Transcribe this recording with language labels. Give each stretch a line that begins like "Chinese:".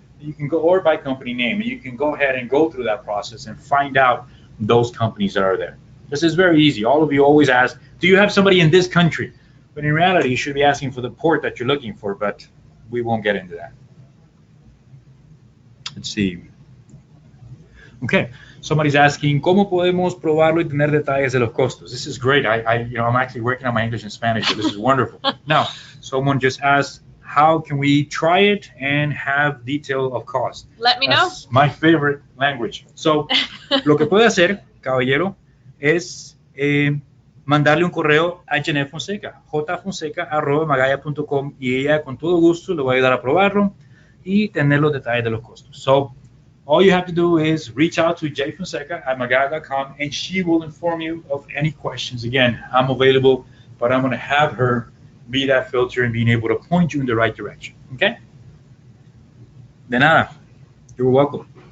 English: You can go, or by company name, and you can go ahead and go through that process and find out those companies that are there. This is very easy. All of you always ask, do you have somebody in this country? But in reality, you should be asking for the port that you're looking for, but we won't get into that. Let's see. Okay, somebody's asking,
Spanish: ¿cómo podemos probarlo y tener detalles de los costos?
English: This is great. I'm actually working on my English and Spanish, so this is wonderful. Now, someone just asked, how can we try it and have detail of cost? Let me know. That's my favorite language.
Spanish: So, lo que puede hacer, caballero, es mandarle un correo a Jeanette Fonseca, jfonseca@magaya.com, y ella con todo gusto le va a ayudar a probarlo y tener los detalles de los costos.
English: So, all you have to do is reach out to jfonseca@magaya.com, and she will inform you of any questions. Again, I'm available, but I'm going to have her be that filter and being able to point you in the right direction. Okay?
Spanish: De nada.
English: You're welcome.